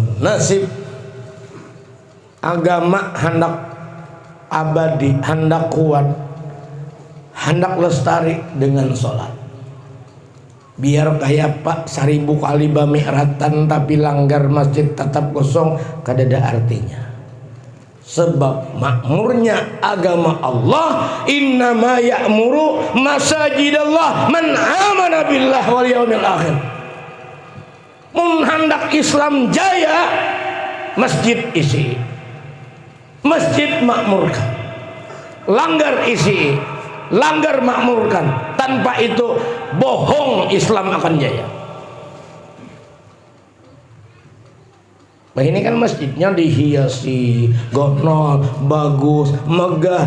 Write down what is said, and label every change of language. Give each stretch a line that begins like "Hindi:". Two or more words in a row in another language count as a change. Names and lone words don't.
Banjar: Nasib agama hendak abadi, hendak kuat, hendak lestari dengan sholat. Biar kayak Pak 1000 kali bami'ratan tapi langgar masjid tetap kosong, kadada artinya. Sebab makmurnya agama Allah,
Arabic: إنما يعمر مساجد الله من آمن بالله واليوم الآخر.
Banjar: Mun hendak Islam jaya, masjid isi, masjid makmurkan, langgar isi, langgar makmurkan. Tanpa itu bohong Islam akan jaya. Nah ini kan masjidnya dihiasi, gonol, bagus, megah.